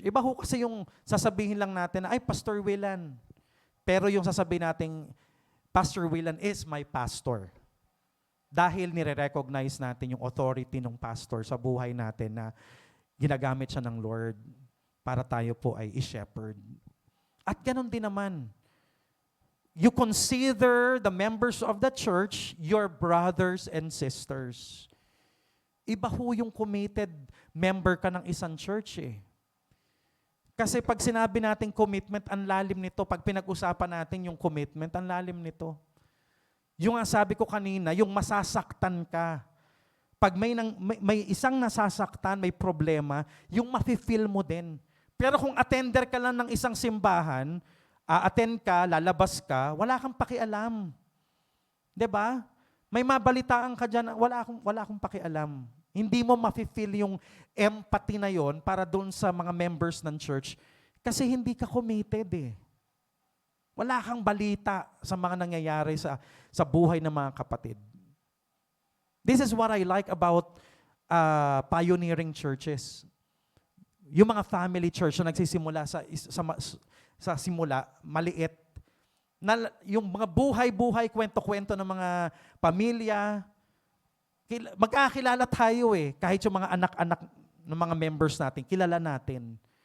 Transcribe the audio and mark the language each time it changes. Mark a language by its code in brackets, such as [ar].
[tl] Iba ho kasi yung sasabihin lang natin na, ay, Pastor Willan. Pero yung sasabihin natin, Pastor Willan [en] is my pastor. [tl] Dahil nire-recognize natin yung authority ng pastor sa buhay natin na ginagamit siya ng Lord para tayo po ay i-shepherd. [en] At ganun din naman, you consider the members of the church your brothers and sisters. [tl] Iba ho yung committed member ka ng isang church eh. Kasi pag sinabi natin commitment, ang lalim nito. Pag pinag-usapan natin yung commitment, ang lalim nito. Yung nga sabi ko kanina, yung masasaktan ka. Pag may isang nasasaktan, may problema, yung mafe-feel mo din. Pero kung attender ka lang ng isang simbahan, attend ka, lalabas ka, wala kang pakialam. 'Di ba? May mabalitaan ka dyan, wala akong pakialam. Hindi mo mafe-feel yung empathy na yon para doon sa mga members ng church kasi hindi ka committed eh. Wala kang balita sa mga nangyayari sa buhay ng mga kapatid. [en] This is what I like about pioneering churches. [tl] Yung mga family church na nagsisimula sa simula, maliit, na yung mga buhay-buhay, kwento-kwento ng mga pamilya, magkakilala tayo eh, kahit yung mga anak-anak ng mga members natin, kilala natin.